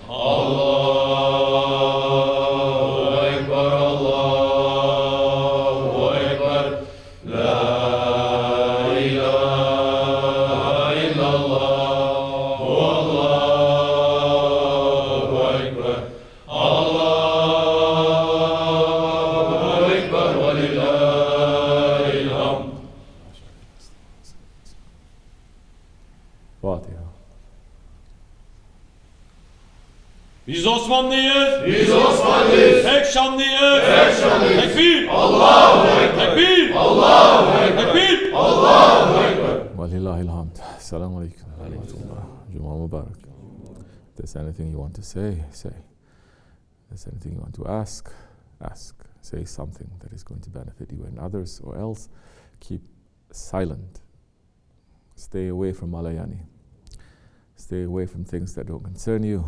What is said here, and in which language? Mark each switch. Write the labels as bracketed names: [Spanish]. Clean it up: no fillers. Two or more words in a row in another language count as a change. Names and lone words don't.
[Arabic] الله أكبر الله أكبر لا إله إلا الله والله أكبر. الله أكبر ولله الحمد. فاتحة. [Turkish] Biz Osmanlıyız. Biz Osmanlıyız. Tek şanlıyız. Tek şanlıyız. Tekbir. [Arabic] الله أكبر. [Turkish] Tekbir. [Arabic] الله أكبر. [Turkish] Tekbir. [Arabic] الله أكبر. ولله الحمد. السلام عليكم ورحمة الله. جمعة مبارك. [English] If there's anything you want to say, say. If there's anything you want to ask, ask. Say something that is going to benefit you and others, or else keep silent. Stay away from Malayani. Stay away from things that don't concern you.